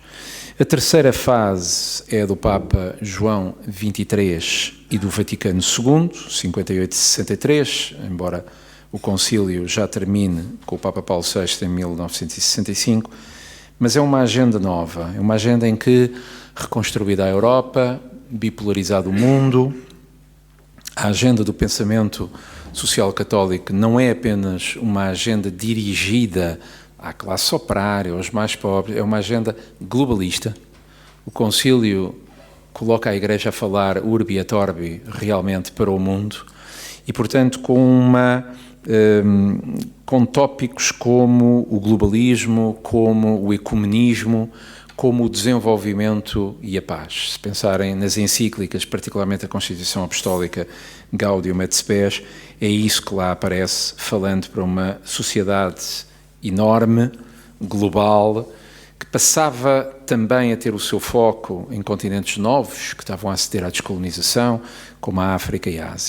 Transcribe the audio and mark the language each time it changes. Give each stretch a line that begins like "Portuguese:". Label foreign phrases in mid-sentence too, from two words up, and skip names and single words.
Portuguese: A terceira fase é do Papa João XXIII e do Vaticano II, 58 e 63, embora o concílio já termine com o Papa Paulo VI em 1965, mas é uma agenda nova, é uma agenda em que, reconstruída a Europa, bipolarizado o mundo, a agenda do pensamento social católico não é apenas uma agenda dirigida à classe operária, aos mais pobres, é uma agenda globalista. O concílio coloca a Igreja a falar
Latin: urbi et orbi
Portuguese: realmente para o mundo e, portanto, com tópicos como o globalismo, como o ecumenismo, como o desenvolvimento e a paz. Se pensarem nas encíclicas, particularmente a Constituição Apostólica Gaudium et Spes, é isso que lá aparece, falando para uma sociedade enorme, global, que passava também a ter o seu foco em continentes novos, que estavam a aceder à descolonização, como a África e a Ásia.